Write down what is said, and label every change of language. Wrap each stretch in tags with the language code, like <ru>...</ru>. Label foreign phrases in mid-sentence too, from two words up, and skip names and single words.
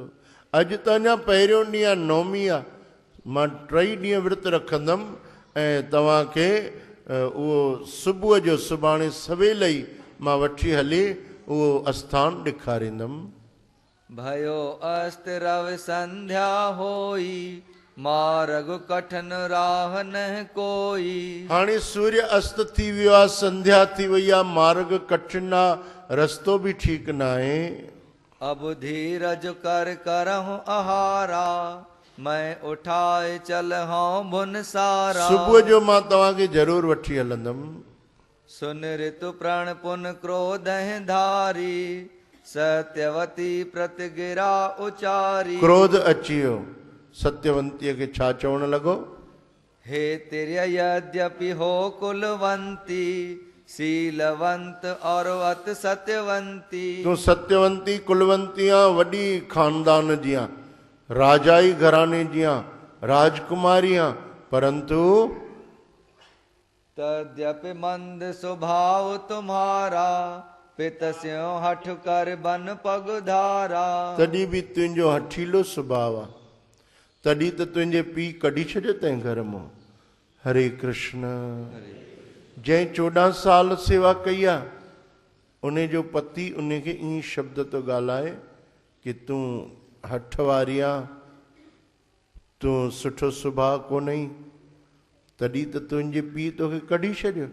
<sd>अॼु त अञा पहिरियों ॾींहुं आहे, नौमी आहे, मां 3 ॾींहं विर्त रखंदुमि ऐं तव्हांखे उहो सुबुह जो सुभाणे सवेल ई मां वठी हली उहो आस्थान ॾेखारींदुमि।</sd> <awa>भयो अस्त रव संध्या होई मार्ग कठिन राह न कोई</awa> <sd>हाणे सूर्य अस्त थी वियो आहे, संध्या थी वई आहे, मार्ग कठिन आहे, रस्तो बि ठीकु न आहे।</sd> <awa>अब धीरज कर करहूं आहारा मैं उठाए चल हूं भुन सारा</awa> <sd>सुबुह जो मां तव्हांखे ज़रूरु वठी हलंदुमि।</sd> <awa>सुन ऋतु प्रण पुन क्रोध धारी सत्यवती प्रतिगिरा उचारी</awa> <sd>क्रोध अची वियो, सत्यवंतीअ खे छा चवण लॻो,</sd> <awa>हे तिर्य यद्यपि हो कुलवंती शीलवंत और अत सत्यवंती</awa> <sd>तूं सत्यवंती कुलवंती आं, वॾी खानदान जी आं, राजाई घराने जी आं, राजकुमारी आं, परंतु</sd> <awa>तद्यपि मंद स्वभाव तुम्हारा पितस्यो हठ कर बन पगधारा</awa> <sd>तॾहिं बि तुंहिंजो हठीलो सुभाउ आहे, तॾहिं त तुंहिंजे पीउ कढी छॾियो तंहिं घर मां। हरे कृष्ण। जंहिं 14 साल सेवा कई आहे, उन जो पति उनखे ईअं शब्द थो ॻाल्हाए कि तूं हठ वारी आहे, तूं सुठो सुभाउ कोन आई, तॾहिं त तुंहिंजे पीउ तोखे कढी छॾियो।</sd>